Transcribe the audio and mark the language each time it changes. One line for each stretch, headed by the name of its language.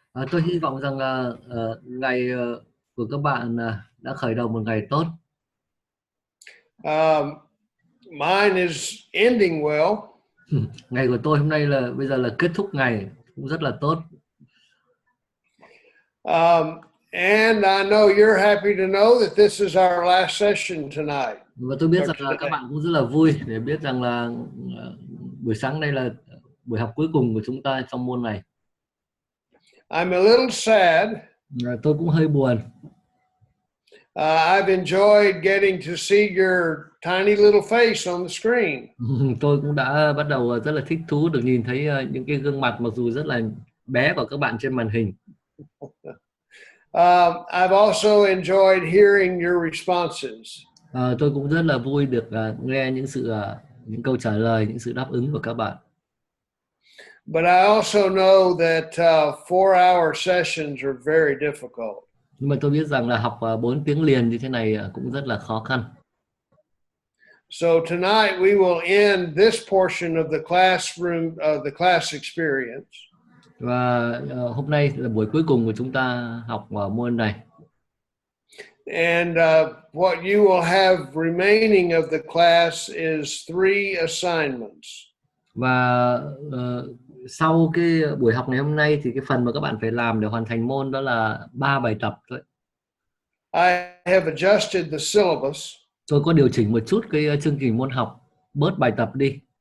Vietnamese: Tôi hy vọng rằng là ngày của các bạn đã khởi đầu một ngày tốt.
English: Um, Mine is ending well.
Vietnamese: Ngày của tôi hôm nay là bây giờ là kết thúc ngày cũng rất là tốt.
English: Um, and I know you're happy to know that this is our last session tonight
Vietnamese: Và tôi biết
English: or
Vietnamese: rằng là các
English: today.
Vietnamese: bạn cũng rất là vui để biết rằng là buổi sáng nay là buổi học cuối cùng của chúng ta trong môn này.
English: I'm a little sad.
Vietnamese: Tôi cũng hơi buồn.
English: I've enjoyed getting to see your tiny little face on the screen.
Vietnamese: Tôi cũng đã bắt đầu rất là thích thú được nhìn thấy những cái gương mặt mặc dù rất là bé của các bạn trên màn hình.
English: I've also enjoyed hearing your responses.
Vietnamese: Tôi cũng rất là vui được nghe những câu trả lời, những sự đáp ứng của các bạn.
English: But I also know that 4-hour sessions are very difficult.
Vietnamese: Nhưng mà tôi biết rằng là học 4 tiếng liền như thế này cũng rất là khó khăn.
English: So tonight we will end this portion of the classroom, the class experience.
Vietnamese: Và hôm nay là buổi cuối cùng của chúng ta học môn này.
English: And what you will have remaining of the class is 3 assignments.
Vietnamese: Và sau cái buổi học ngày hôm nay thì cái phần mà các bạn phải làm để hoàn thành môn đó là 3 bài tập thôi.
English: I have adjusted the syllabus.
Vietnamese: Tôi có điều chỉnh một chút cái chương trình môn học, bớt bài tập đi.